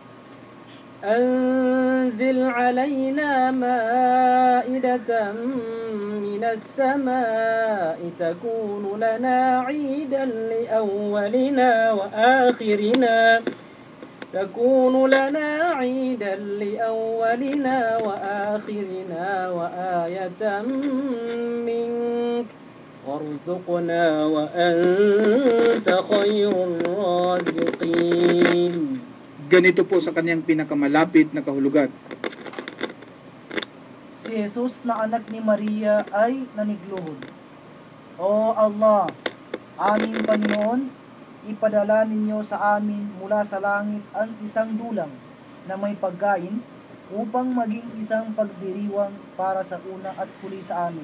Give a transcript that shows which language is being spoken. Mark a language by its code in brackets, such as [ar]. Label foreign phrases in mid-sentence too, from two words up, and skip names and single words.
[ar] أنزل علينا مائدة من السماء تكون لنا عيدا لأولنا وآخرنا تكون لنا عيدا لأولنا وآخرنا وآية منك وارزقنا وأنت خير الرازقين. [tl] Ganito po sa kanyang pinakamalapit na kahulugan. Si Jesus na anak ni Maria ay nanigluhod. O Allah, aming Panginoon, ipadala ninyo sa amin mula sa langit ang isang dulang na may pagkain upang maging isang pagdiriwang para sa una at huli sa amin.